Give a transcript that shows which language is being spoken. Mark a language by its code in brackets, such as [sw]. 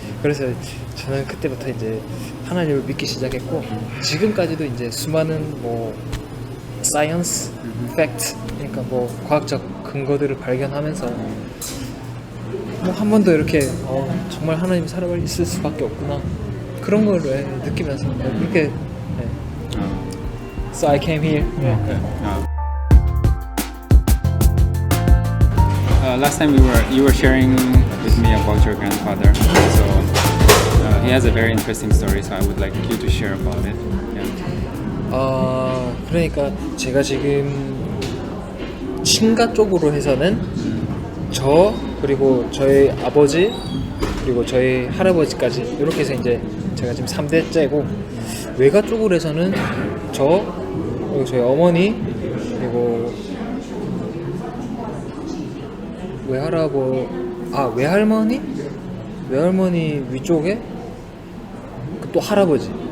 [ko] 그래서 저는 그때부터 이제 하나님을 믿기 시작했고 지금까지도 이제 수많은 뭐 사이언스, 팩트, 그러니까 뭐 과학적 근거들을 발견하면서 뭐 한 번도 이렇게 정말 하나님이 살아갈 있을 수밖에 없구나 그런 걸 느끼면서 그렇게 [en] So I came here. Last time you were sharing with me about your grandfather. So he has a very interesting story. So I would like you to share about it. Yeah. [ko] 그러니까 제가 지금 친가 쪽으로 해서는 저 그리고 저희 아버지 그리고 저희 할아버지까지 이렇게 해서 이제 제가 지금 3대째고 외가 쪽으로 해서는 저 그리고 저희 어머니 그리고 외할머니 위쪽에 또 할아버지.